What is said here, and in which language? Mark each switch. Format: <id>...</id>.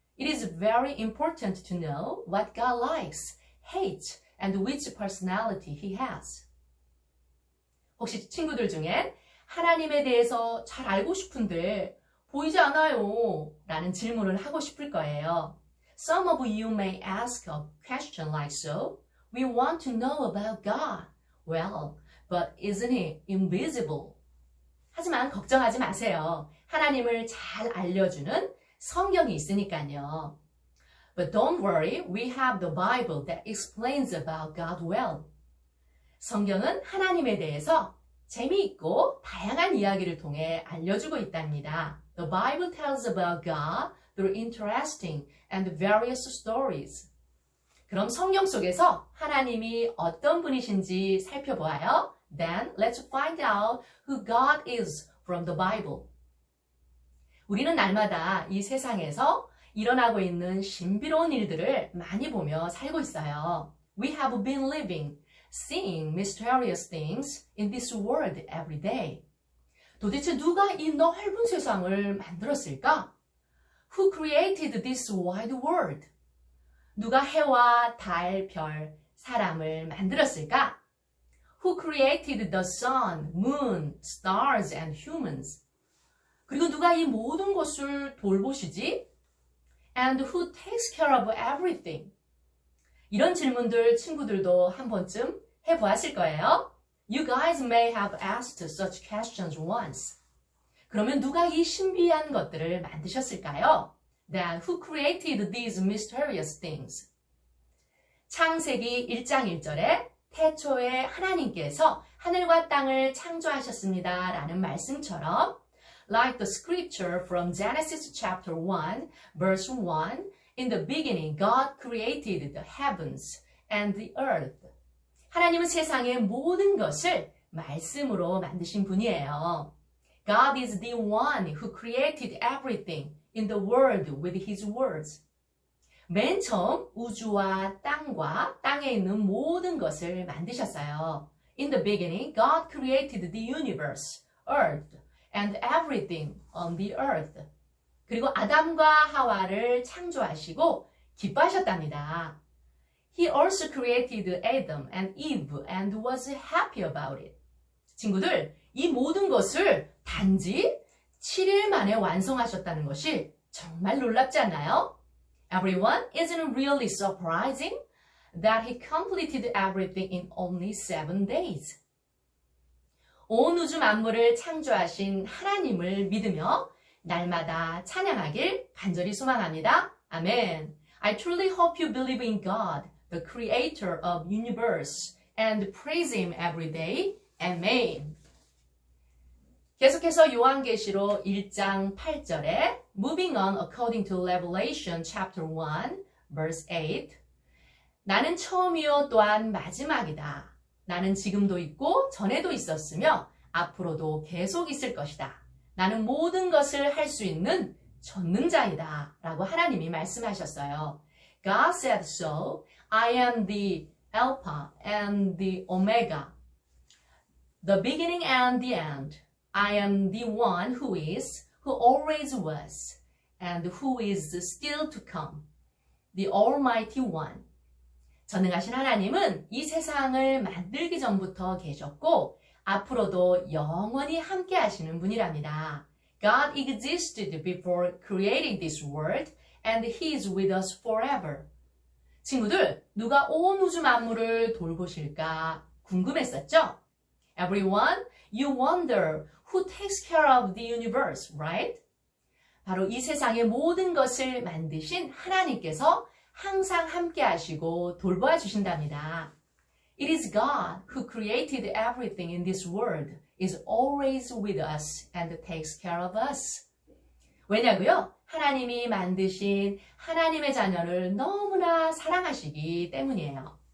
<en>It is very important to know what God likes, hates, and which personality He has.</en> <ko>혹시 친구들 중엔 하나님에 대해서 잘 알고 싶은데 보이지 않아요 라는 질문을 하고 싶을 거예요.</ko> <en>Some of you may ask a question like so. We want to know about God. Well, but isn't He invisible?</en> <ko>하지만 걱정하지 마세요. 하나님을 잘 알려주는 성경이 있으니까요.</ko> <en>But don't worry, we have the Bible that explains about God well.</en> <ko>성경은 하나님에 대해서 재미있고 다양한 이야기를 통해 알려주고 있답니다.</ko> <en>The Bible tells about God through interesting and various stories.</en> <ko>그럼 성경 속에서 하나님이 어떤 분이신지 살펴보아요.</ko> <en>Then let's find out who God is from the Bible.</en> <ko>우리는 날마다 이 세상에서 일어나고 있는 신비로운 일들을 많이 보며 살고 있어요.</ko> <en>We have been living, seeing mysterious things in this world every day.</en> <ko>도대체 누가 이 넓은 세상을 만들었을까?</ko> <en>Who created this wide world?</en> <ko>누가 해와 달, 별, 사람을 만들었을까?</ko> <en>Who created the sun, moon, stars, and humans?</en> <ko>그리고 누가 이 모든 것을 돌보시지?</ko> <en>And who takes care of everything?</en> <ko>이런 질문들 친구들도 한 번쯤 해보았을 거예요.</ko> <en>You guys may have asked such questions once.</en> <ko>그러면 누가 이 신비한 것들을 만드셨을까요?</ko> <en>Then who created these mysterious things?</en> <ko>창세기 1장 1절에 태초에 하나님께서 하늘과 땅을 창조하셨습니다 라는 말씀처럼</ko> <en>Like the scripture from Genesis chapter 1, verse 1, in the beginning God created the heavens and the earth.</en> <ko>하나님은 세상의 모든 것을 말씀으로 만드신 분이에요.</ko> <en>God is the one who created everything in the world with His words.</en> <ko>맨 처음 우주와 땅과 땅에 있는 모든 것을 만드셨어요.</ko> <en>In the beginning, God created the universe, earth, and everything on the earth.</en> <ko>그리고 아담과 하와를 창조하시고 기뻐하셨답니다.</ko> <en>He also created Adam and Eve and was happy about it.</en> <ko>친구들, 이 모든 것을 단지 7일 만에 완성하셨다는 것이 정말 놀랍지 않나요?</ko> <en>Everyone, isn't it really surprising that he completed everything in only 7 days?</en> <ko>온 우주 만물을 창조하신 하나님을 믿으며 날마다 찬양하길 간절히 소망합니다. 아멘.</ko> <en>I truly hope you believe in God, the creator of universe, and praise Him every day. Amen.</en> <ko>계속해서 요한계시록 1장 8절에</ko> <en>Moving on according to Revelation chapter 1, verse 8</en> <ko>나는 처음이요 또한 마지막이다. 나는 지금도 있고 전에도 있었으며 앞으로도 계속 있을 것이다. 나는 모든 것을 할 수 있는 전능자이다. 라고 하나님이 말씀하셨어요.</ko> <en>God said so. I am the Alpha and the Omega, the beginning and the end. I am the one who is, who always was, and who is still to come, the Almighty One.</en> <ko>전능하신 하나님은 이 세상을 만들기 전부터 계셨고 앞으로도 영원히 함께 하시는 분이랍니다.</ko> <en>God existed before creating this world and He is with us forever.</en> <ko>친구들, 누가 온 우주 만물을 돌보실까 궁금했었죠?</ko> <en>Everyone, You wonder who takes care of the universe, right?</en> <ko>바로 이 세상의 모든 것을 만드신 하나님께서 항상 함께 하시고 돌보아 주신답니다.</ko> <en>It is God who created everything in this world, is always with us and takes care of us.</en> <ko>왜냐고요? 하나님이 만드신 하나님의 자녀를 너무나 사랑하시기 때문이에요.</ko>